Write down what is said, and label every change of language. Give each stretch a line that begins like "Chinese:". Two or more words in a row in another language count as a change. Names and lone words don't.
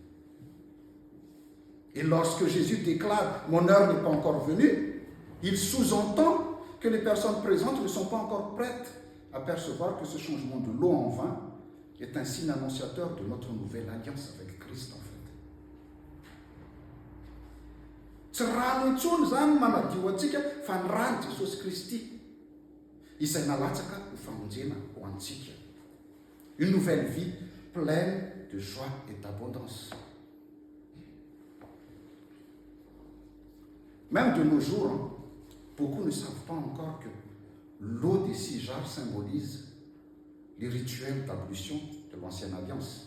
French: Et lorsque Jésus déclare « Mon heure n'est pas encore venue », il sous-entend que les personnes présentes ne sont pas encore prêtes apercevoir que ce changement de l'eau en vin est un signe annonciateur de notre nouvelle alliance avec Christ en fait.
Malagasy: Tsy rano intsony zany manadio antsika fa ny rano Jesosy Kristy izay nalatsaka ho famonjena ho antsika.
French: Une nouvelle vie pleine de joie et d'abondance. Même de nos jours, beaucoup ne savent pas encore que l'eau des 6 jarres symbolise les rituels d'ablution de l'ancienne alliance.